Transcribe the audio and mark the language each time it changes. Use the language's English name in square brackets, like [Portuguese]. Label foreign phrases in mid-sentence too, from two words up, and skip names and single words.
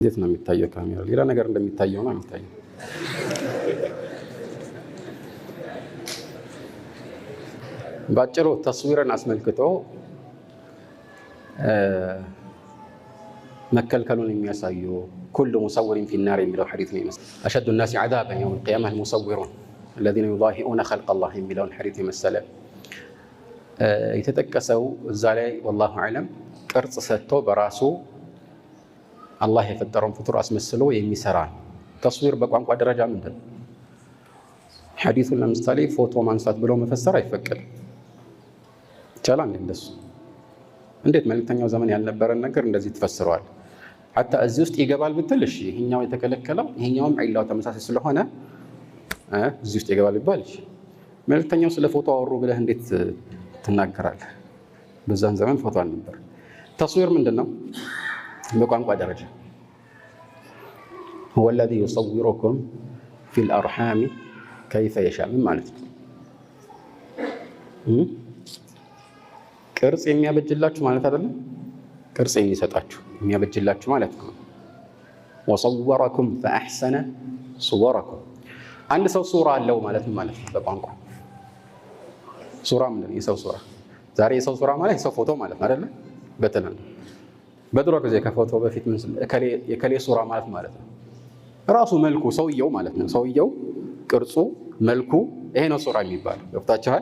[Amharic] እንዴት ነው የሚታየው? ካሜራ ሌላ ነገር እንደሚታየው ነው የሚታየው። ባጭሩ ተስዊርን አስመልክቶ መከልከሉን የሚያሳዩ [Arabic] كل مصور في النار [Amharic] የሚለው ሐዲስ ነው ይመስል አሸዱ [Arabic] الناس عذابا يوم القيامة المصورون الذين يضاهئون خلق الله [Amharic] የሚለውን ሐዲስ የመሰለ የተጠቀሰው እዛ ላይ [Arabic] والله اعلم [Amharic] ቅርጽ ሰጥቶ በራሱ አላህ የፈጠረውን ፍጡር አስመስሎ የሚሰራ ተስዊር በቋንቋ ደረጃ ምንድን ነው? ሐዲሱን ለምሳሌ ፎቶ ማንሳት ብሎ መፈሰር አይፈቀድም። ይቻላል እንደሱ። እንዴት መልእክተኛው ዘመን ያልነበረን ነገር እንደዚህ ተፈስሯል? حتى እዚህ ውስጥ ይገባል ብትል እሺ፣ ይሄኛው የተከለከለው ይሄኛውም ዒላው ተመሳሳይ ስለሆነ እዚህ ውስጥ ይገባል ይባል። መልእክተኛው ስለ ፎቶ አወሩ ብለህ እንዴት ትናገራለህ? በዛን ዘመን ፎቶ አልነበር። ተስዊር ምንድነው? በቋንቋ ደረጃ [Arabic] هو الذي يصوركم في الأرحام كيف يشاء [Amharic] ማለት ነው። ቅርጽ የሚያበጅላችሁ ማለት አይደለም፣ ቅርጽ የሚሰጣችሁ የሚያበጅላችሁ ማለት ነው። [Arabic] وصوركم فأحسن صوركم [Amharic] አንድ ሰው ሱራ አለው ማለት ነው በቋንቋ ሱራ ምንድን ነው? የሰው ሱራ። ዛሬ የሰው ሱራ ማለት የሰው ፎቶ ማለት ነው አይደለ? በተለይ በድሮ ጊዜ ከፎቶ በፊት የከሌ ሱራ ማለት ነው ራሱ መልኩ ሰውየው ማለት ነው። ሰውየው ቅርጹ መልኩ ይሄ ነው ሱራ የሚባለው። ገብታችኋል?